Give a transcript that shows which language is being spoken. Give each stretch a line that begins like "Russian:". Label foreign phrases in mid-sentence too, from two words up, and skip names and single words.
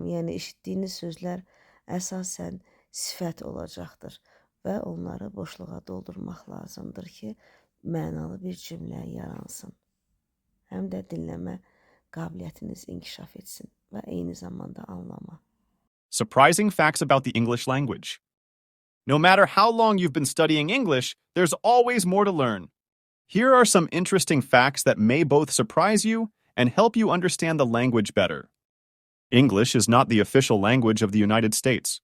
Azerbaijani: Yəni eşitdiyiniz sözlər əsasən sifət olacaqdır və onları boşluğa doldurmaq lazımdır ki, mənalı bir cümlə yaransın. Həm də dinləmə qabiliyyətiniz inkişaf etsin və eyni zamanda anlama.
English: Surprising facts about the English language. No matter how long you've been studying English, there's always more to learn. Here are some interesting facts that may both surprise you and help you understand the language better. English is not the official language of the United States.